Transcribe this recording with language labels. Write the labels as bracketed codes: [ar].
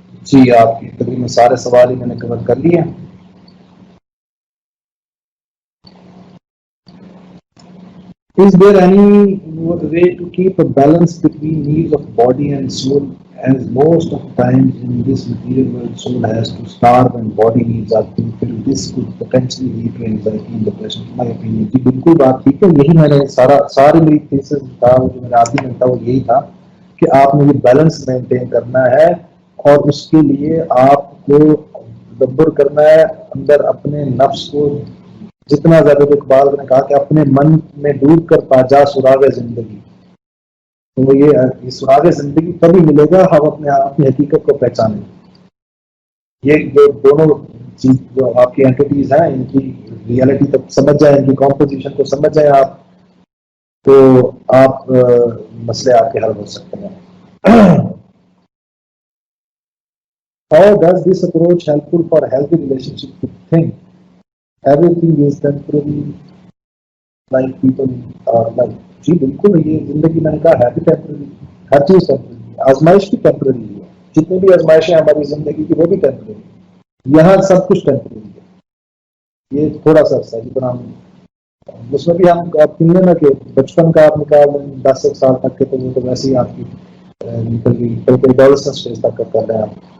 [ur] جی آپ کی تقریباً سارے سوال ہی میں نے کور کر لیے ہیں. [en] Is there any way to keep a balance between needs of body and soul? As most of times in this material world, soul has to starve and body needs are fulfilled. This could potentially lead to anxiety and depression. In my opinion, [ur] جی بالکل بات ٹھیک ہے. یہی میں نے سارے میری thesis تھا، جو میرا آخری میں تھا وہ یہی تھا کہ آپ نے یہ بیلنس مینٹین کرنا ہے، اور اس کے لیے آپ کو تدبر کرنا ہے اندر اپنے نفس کو جتنا زیادہ. اقبال نے کہا کہ اپنے من میں ڈوب کر پا جا سراغ زندگی. تو یہ سراغ زندگی تبھی ملے گا ہم اپنی حقیقت کو پہچانیں. یہ جو دونوں چیز جو آپ کی اینٹیز ہیں ان کی ریئلٹی تک سمجھ جائیں، ان کی کمپوزیشن کو سمجھ جائیں آپ، تو آپ مسئلے آپ کے حل ہو سکتے ہیں. [en] How does this approach helpful for healthy relationship with things? Everything is temporary, like people like. [ur] جی بالکل، یہ زندگی میں نے کہا ہے بھی ٹیمپرری، ہر چیز ٹیمپرری ہے. آزمائش بھی ٹیمپرری ہے، جتنی بھی آزمائشیں ہماری زندگی کی وہ بھی ٹیمپرری ہے. یہاں سب کچھ ٹیمپرری ہے. یہ تھوڑا سا عرصہ جتنا ہم اس میں بھی ہم آپ کہیے نا کہ بچپن کا آپ نکال دیں 10 سال تک کے تو وہ تو ویسے ہی آپ کی نکل گئی ڈیولپمنٹ اسٹیج تک کر رہے ہیں آپ.